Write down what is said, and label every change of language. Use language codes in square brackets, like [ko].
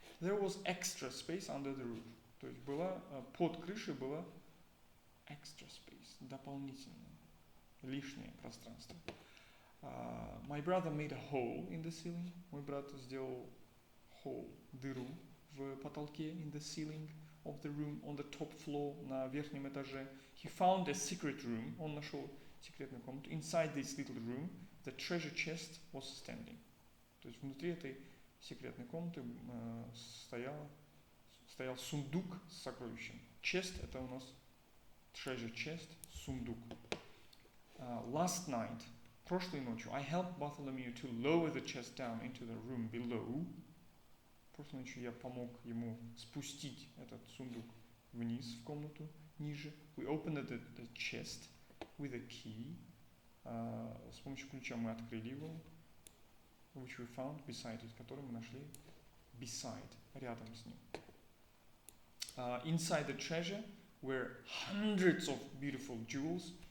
[en] There was extra space under the roof. [ru] То есть была, под крышей была [en] extra space, [ru] дополнительное, лишнее пространство. [en] My brother made a hole in the ceiling. [ru] Мой брат сделал [en] hole, [ru] дыру в потолке [en] in the ceiling of the room on the top floor, [ru] на верхнем этаже. [en] He found a secret room. [ru] Он нашел секретную комнату. [en] Inside this little room, the treasure chest was standing. [ru] То есть внутри этой секретной комнаты стоял сундук с сокровищем. Chest — это у нас [en] treasure chest, [ru] сундук. [en] Last night, [ru] прошлой ночью, [en] I helped Bartholomew to lower the chest down into the room below. [ru] Прошлой ночью я помог ему спустить этот сундук вниз в комнату ниже. [en] We opened the chest with a key. [ru] С помощью ключа мы открыли его. [en] Which we found beside it, [ru] который мы нашли beside, рядом с ним. [en] Inside the treasure were hundreds of beautiful jewels.